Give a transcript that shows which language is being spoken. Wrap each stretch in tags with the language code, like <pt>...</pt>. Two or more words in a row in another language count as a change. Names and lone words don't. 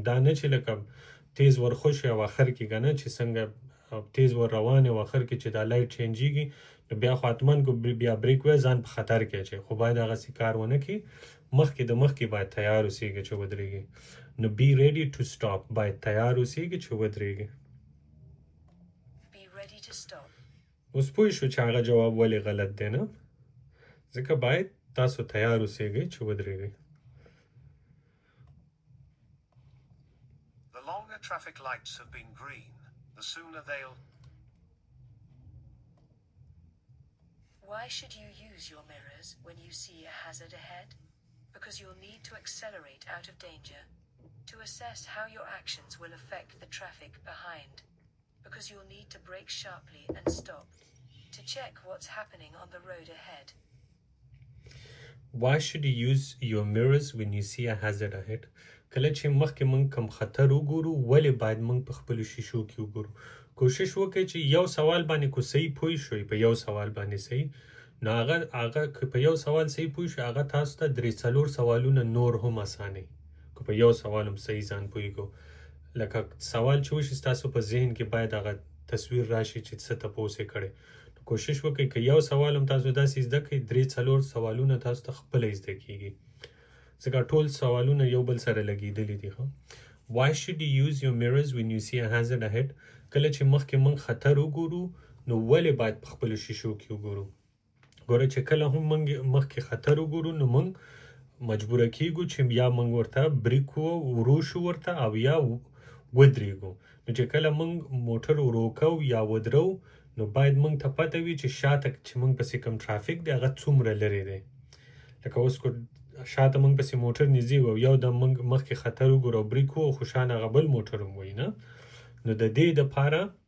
<ps>دا نه چې لکه تیز ورخوشي او آخر کې که نه چې څنګه تیز ور روان او آخر کې چې دا لایټ چینجېږي نو بیا خو حتمن کو بیا بریک وای ځان په خطر کې اچوي خو باید هغسې کار ونه کړي مخکې باید تیار اوسېږي چې ودرېږي نو</ps> <en>be ready to stop</en> <ps>باید تیار اوسېږي چې ودرېږي اوس پوه شو چې هغه جواب ولې غلط دی نه ځکه باید تاسو تیار اوسېږئ چې ودرېږئ</ps> <en>The longer traffic lights have been green, the sooner they'll... Why should you use your mirrors when you see a hazard ahead? Because you'll need to accelerate out of danger. To assess how your actions will affect the traffic behind. Because you'll need to brake sharply and stop. To check what's happening on the road ahead. Why should you use your mirrors when you see a hazard ahead?</en> <ps>کله چې مخکې موږ کم خطر وګورو ولې باید موږ په خپلو شیشو کې وګورو کوشش وکړئ چې یو سوال باندې کو صحیح پوه شوئ په یو سوال باندې صحیح نو هغه که په یو سوال صحیح پوه شوئ هغه تاسو ته 3-4 سوالونه نور هم اسانه که په یو سوال هم صحیح ځان پوهیږو لکه سوال چې وشي ستاسو په ذهن کې باید هغه تصویر راشي چې څه تپوس یې کړی کوشش وکړئ که یو سوال هم تاسو داسې زده کړئ 3-4 سوالونه تاسو ته خپله زده کیږي ځکه ټول سوالونه یو بل سره لګېدلي دي</ps> <en>Why should you use your mirrors when you see a hazard ahead</en> <ps>کله چې مخکې موږ خطر وګورو نو ولې باید په خپلو شیشو کې وګورو ګوره چې کله هم موږ مخکې خطر وګورو نو موږ مجبوره کیږو چې یا موږ ورته بریک ورو شو ورته او یا ودرېږو نو چې کله موږ موټر ورو کوو یا ودرو نو باید موږ ته پته وي چې شاته چې موږ پسې کوم ټرافیک دی هغه څومره لرې دی لکه اوس کو شاته موږ پسې موټر نږدې و یو د موږ مخکې خطر وګورو بریک و خو شان هغه بل موټر هم وي نه نو د دې دپاره</ps>